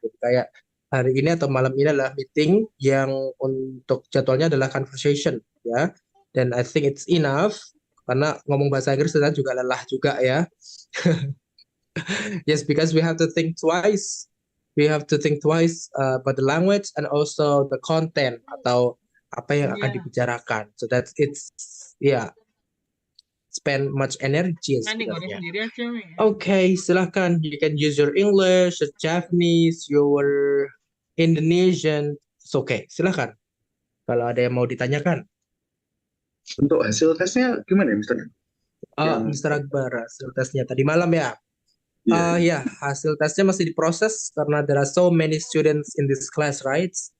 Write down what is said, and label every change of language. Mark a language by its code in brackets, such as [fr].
[id] Jadi kayak hari ini atau malam ini adalah meeting yang untuk jadwalnya adalah conversation ya. Dan [en] I think it's enough [id] karena ngomong bahasa Inggris kita juga lelah juga ya. [en] Yes, because we have to think twice. We have to think twice about the language and also the content [id] atau apa yang akan dibicarakan. [en] So that it's spend much energy sebenarnya. Okay, silahkan. You can use your English, your Japanese, your Indonesian. It's okay, silahkan. [id] Kalau ada yang mau ditanyakan. Untuk hasil tesnya gimana ya, Mr.? Mr. Akbar, hasil tesnya tadi malam ya? [en] Yeah. [id] Hasil tesnya masih diproses karena [en] there are so many students in this class, right?